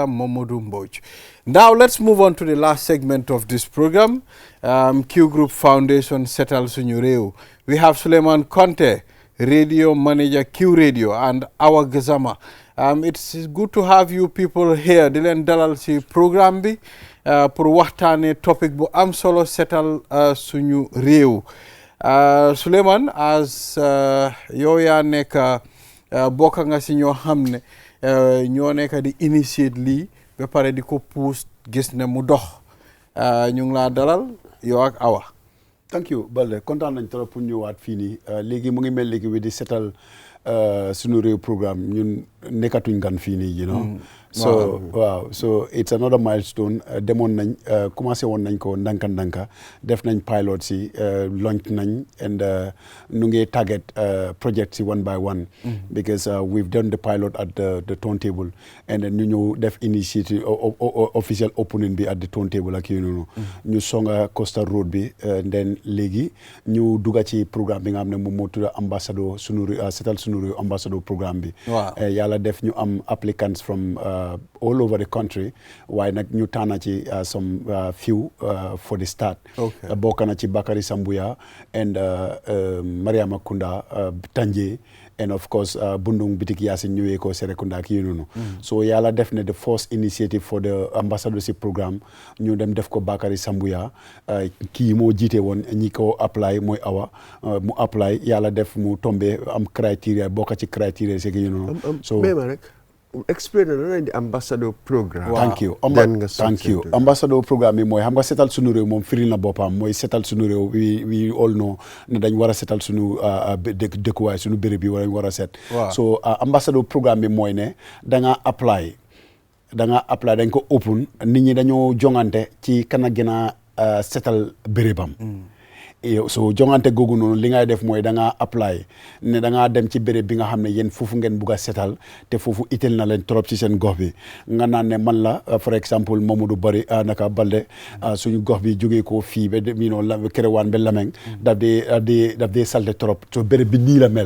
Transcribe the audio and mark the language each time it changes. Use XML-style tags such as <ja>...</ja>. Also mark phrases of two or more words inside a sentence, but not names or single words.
<en>Momodou Mboj. Now let's move on to the last segment of this program, Q Group Foundation,</en> <wo>Setal Suñu Réew.</wo> <en>We have Suleiman Conte, radio manager Q Radio, and Awa Gazama. It's good to have you people here.</en> <wo>Di leen dalal ci programme bi pour waxtaane topic bu am solo setal suñu réew. Suleiman, as yow yaa nekk bokk nga ci ñoo xam ne ñoo nekk di initiate lii ba pare di ko pousse gis ne mu dox, ñu ngi laa dalal yow ak Awa.</wo> <en>Thank you</en> <wo>Balde, kontaan nañ trop pour ñëwaat fii nii léegi mu ngi mel léegi wi di setal suñu réew programme ñun nekkatuñ gan fii nii,</wo> <en>so it's another milestone.</en> <wo>Demoon nañ commencé woon nañ ko ndanka def nañ pilot si launch nañ, and nu ngi target project si</wo> <en>one by one, because we've done the pilot at the turntable,</en> <wo>and then ñu ñëw def</wo> <en>initiative official opening</en> <wo>bi</wo> <en>at the turntable</en> <wo>ak yooyu noonu ñu songa Coastal Road bi, then léegi ñu dugga ci programme bi nga xam ne moom moo tudd ambassadeur setal suñu réew ambassadeur programme bi. Yàlla def ñu am applicants</wo> <en>from all over the country,</en> <wo>waaye nag ñu tànn ci</wo> <en>some few for the start.</en> <wo>Bokk na ci Bakary Sambuya and Mariama Kunda Tanje,</wo> <en>and of course</en> <wo>Bundung Bitik Yasin ñëwee ko Serekunda ak yooyu noonu. So yàlla def ne</wo> <en>the first initiative for the ambassadorship programme</en> <wo>ñu dem def ko Bakary Sambuya, kii moo jiite woon ñi ko apply mooy Awa, mu apply yàlla def mu tombé am criteria bokk ci criteria</wo> <fr>c'est que</fr> <en>you know. So rek explain the ambassador program. Thank you. Thank you. into</en> <wo>Ambassador program bi mooy xam nga setal sunu réew moom firil na boppam mooy setal sunu réew</wo> <en>we all know</en> <wo>ne dañ war a setal sunu dëkkuwaay sunu béréb bi war a set. So ambassador program bi mooy ne da nga apply dañ ko open nit ñi dañoo jongante ci kan a gën a setal bérébam. So jongante googu noonu li ngay def mooy da nga apply ne da ngaa dem ci béréb bi nga xam ne yéen foofu ngeen bugg a setal te foofu itteel na leen trop ci seen gox bi nga naan ne man la for exemple Mamadou Bari naka Balde suñu gox bi jógee ko fii ba Kerewaan ba Lameng daf dee salte trop so béréb bi nii la mel.</wo>